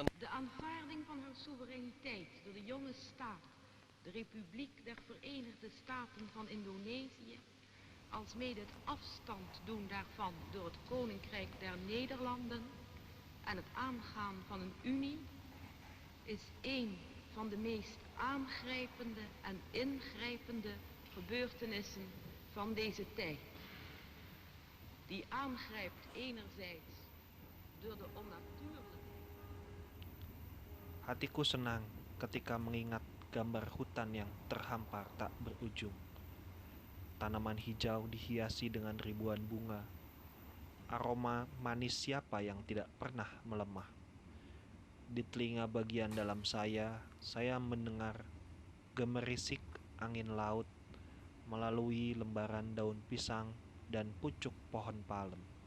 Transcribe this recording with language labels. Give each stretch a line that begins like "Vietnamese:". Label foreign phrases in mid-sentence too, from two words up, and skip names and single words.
Dutch: De aanvaarding van haar soevereiniteit door de jonge staat, de Republiek der Verenigde Staten van Indonesië, alsmede het afstand doen daarvan door het Koninkrijk der Nederlanden en het aangaan van een unie, is een van de meest aangrijpende en ingrijpende gebeurtenissen van deze tijd. Die aangrijpt enerzijds door de onnatuurlijke.
Indonesian: Hatiku senang ketika mengingat gambar hutan yang terhampar tak berujung. Tanaman hijau dihiasi dengan ribuan bunga. Aroma manis siapa yang tidak pernah melemah. Di telinga bagian dalam saya mendengar gemerisik angin laut melalui lembaran daun pisang dan pucuk pohon palem.